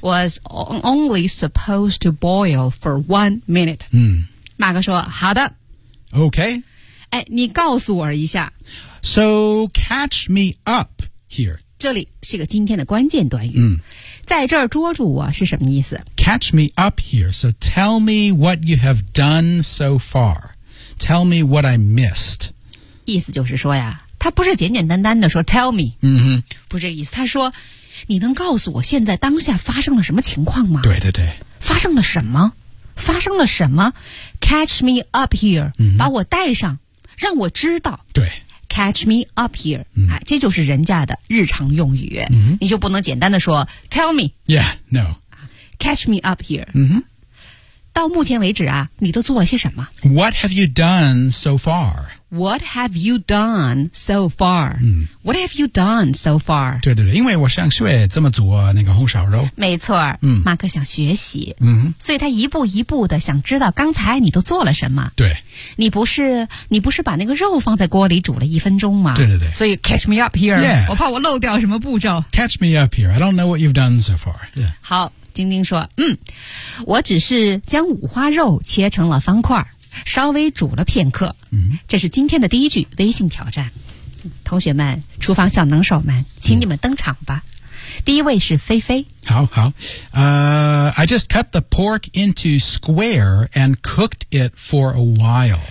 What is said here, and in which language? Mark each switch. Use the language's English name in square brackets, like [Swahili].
[English] Was only supposed to boil for 1 minute. 嗯、mm-hmm.。 [Chinese] 马克说好的。 [English] Okay. [Chinese] 哎你告诉我一下。 [English] So catch me up here. [Chinese] 这里是个今天的关键短语。嗯、在这儿捉住我是什么意思 [English] ?Catch me up here. So tell me what you have done so far. Tell me what I missed. [Chinese] 意思就是说呀他不是简简单单的说 [English] tell me. 嗯哼。 [Chinese] 不是这意思他说你能告诉我现在当下发生了什么情况吗对对对。发生了什么发生了什么 ? [English] Catch me up here.、嗯、 [Chinese] 把我带上让我知道。对。 [English] Catch me up here、嗯 [Chinese] 啊、这就是人家的日常用语、嗯、你就不能简单的说 [English] Tell me Yeah, no Catch me up here、嗯、 [Chinese] 到目前为止啊你都做了些什么 [English] What have you done so far? What have you done so far?、嗯、 What have you done so far? [Chinese] 对对对因为我想学这么做那个红烧肉没错、嗯、马克想学习、嗯、所以他一步一步的想知道刚才你都做了什么对你不是把那个肉放在锅里煮了一分钟吗对对对所以 [English] catch me up here、 yeah. [Chinese] 我怕我漏掉什么步骤 [English] catch me up here I don't know what you've done so far、yeah. [Chinese] 好丁丁说嗯我只是将五花肉切成了方块稍微煮了片刻这是今天的第一句微信挑战同学们厨房小能手们请你们登场吧、嗯、第一位是菲菲 [English] 好好I just cut the pork into square and cooked it for a while